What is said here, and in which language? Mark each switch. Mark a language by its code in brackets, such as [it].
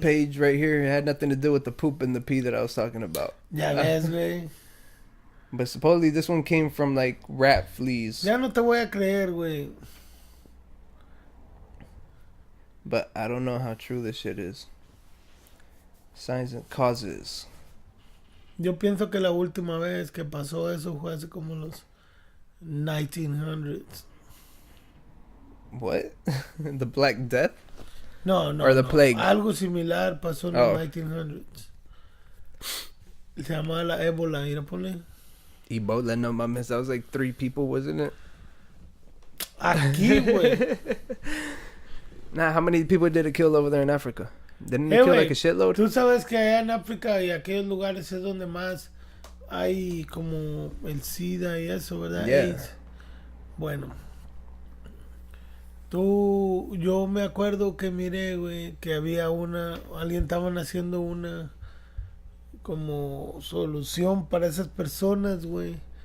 [en] page right here, it had nothing to do with the poop and the pee that I was talking about. [es] Ya ves, güey. [en] But supposedly this one came from like rat fleas. [es] Ya no te voy a creer, güey. [en] But I don't know how true this shit is. Signs and causes. [es] Yo pienso que la última vez que pasó eso fue hace como los 1900s. [en] What? The Black Death? [es] No, no, [en] Or the [es] no. [en] plague. [es] Algo similar pasó en [en] Oh. [es] los 1900s. Se llamaba la ébola, mira, ponle. Ebola, no mames. [en] That was like 3 people, wasn't it? [es] Aquí, güey. [en] Nah, how many people did it kill over there in Africa? Didn't it Hey, kill [es] güey, [en] like a shitload? [es] Tú sabes que allá en África y aquellos lugares es donde más hay como el SIDA y eso, ¿verdad? [en] Yeah. [es] AIDS. Bueno. Yo me acuerdo que miré, güey, que había alguien estaban haciendo una como solución para esas personas, güey.